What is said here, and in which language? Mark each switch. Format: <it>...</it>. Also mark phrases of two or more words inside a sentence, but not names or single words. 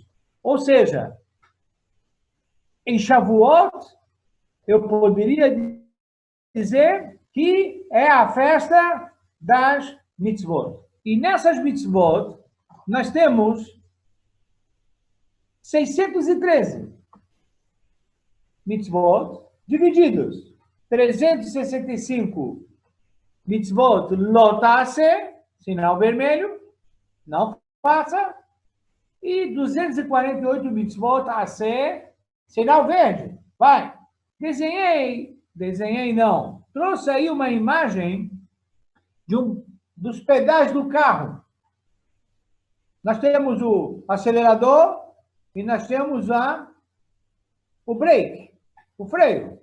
<pt>Ou seja, em Shavuot, eu poderia dizer que é a festa das mitzvot. E nessas mitzvot, nós temos 613 mitzvot divididos.</pt> <he>365 מצוות לא תעשה,</he> <pt>sinal vermelho, não faça, e 248</pt> <he>מצוות עשה,</he> <pt>sinal verde, vai. Desenhei não, trouxe aí uma imagem dos pedais do carro. Nós temos o acelerador e nós temos o brake, o freio.</pt>